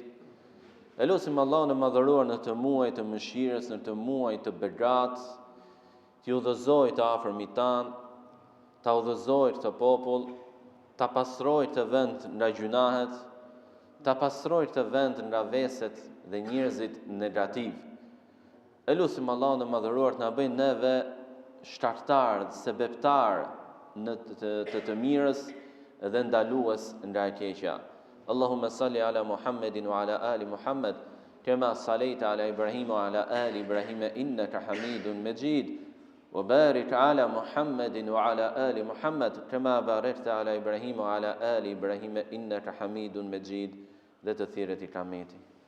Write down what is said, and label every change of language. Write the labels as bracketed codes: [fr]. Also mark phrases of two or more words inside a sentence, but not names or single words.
[sq] Elusim Allahun e madhëruar në të muaj të mëshirës, në të muaj të begat, t'i udhëzoj të afërmit tan, ta udhëzoj këtë popull, ta pastroj këtë vend nga gjunahet, ta pastroj këtë vend nga veset dhe njerëzit negativ. E lutim Allahun e madhëruar të na bëjë neve shtartar, sebeptar në të mirës dhe ndalues nga e keqja. [ar] اللهم صل على محمد وعلى آل محمد كما صليت على إبراهيم وعلى آل إبراهيم إنك حميد مجيد. وبارك على محمد وعلى آل محمد كما باركت على إبراهيم وعلى آل إبراهيم إنك حميد مجيد ذات الثيرة كاميتي